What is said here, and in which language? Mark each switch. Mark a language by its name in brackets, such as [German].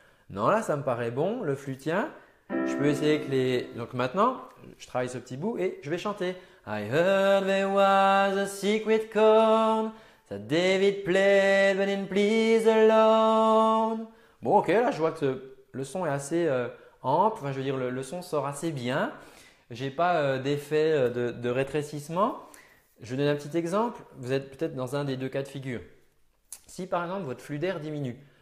[French] Non, là, ça me paraît bon, le flux tient. Je peux essayer avec les… Donc maintenant, je travaille ce petit bout et je vais chanter. [English] I heard there was a secret chord that David played when in Please Alone. [French] Bon, ok, là, je vois que le son est assez ample. Enfin, je veux dire, le son sort assez bien. Je n'ai pas d'effet de rétrécissement. Je vous donne un petit exemple. Vous êtes peut-être dans un des deux cas de figure. Si par exemple, votre flux d'air diminue.